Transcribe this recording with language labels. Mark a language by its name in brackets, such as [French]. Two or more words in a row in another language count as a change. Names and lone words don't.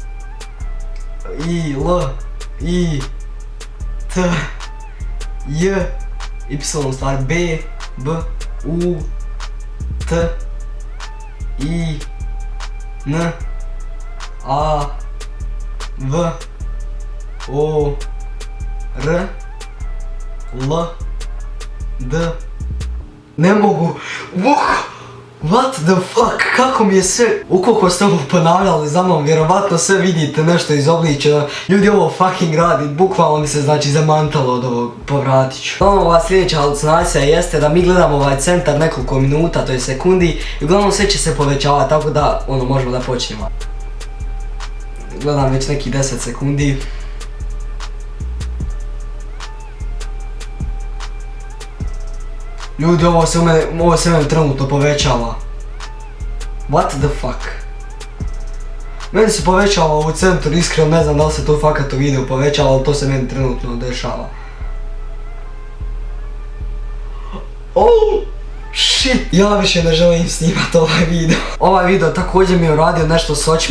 [Bosnian] I, L, I, T, J, Y, stvar, B, B, U, T, I, N, A, V, O, R, L, D. Ne mogu. [English] What the fuck, [Bosnian] kako mi je sve, ukoliko ste ovo ponavljali za mnom, vjerovatno sve vidite nešto iz obličja. Ljudi, ovo fucking radi, bukvalno mi se znači zamantalo od ovog, povratit ću. Uglavnom ova sljedeća halucinacija jeste da mi gledamo ovaj centar nekoliko minuta, to je sekundi, i uglavnom sve će se povećavati, tako da možemo da počnemo. Gledam već neki 10 sekundi. Ljudi, ovo se meni trenutno povećava. [English] What the fuck? [Bosnian] Meni se povećava u centru, iskreno ne znam da li se to fakat u videu povećava, ali to se meni trenutno dešava. [English] Oh shit! [Bosnian] Ja više ne želim snimati ovaj video. Ovaj video također mi je uradio nešto s očima.